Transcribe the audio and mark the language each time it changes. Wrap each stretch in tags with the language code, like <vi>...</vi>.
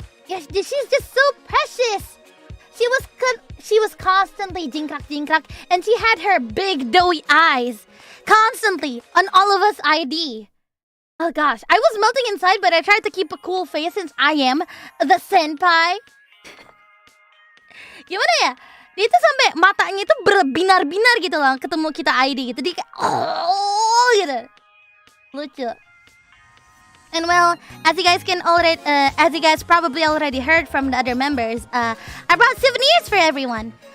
<en>Yeah, she's just so precious. She was constantly jingkrak, and she had her big doughy eyes constantly on all of us ID. Oh gosh, I was melting inside, but I tried to keep a cool face since I am the senpai.</en> <id>Gimana ya? Dia tuh sampai matanya itu berbinar-binar gitu loh ketemu kita ID gitu. Dia kayak gitu. Lucu.</id> <en>And well, as you guys probably already heard from the other members, I brought souvenirs for everyone.</en>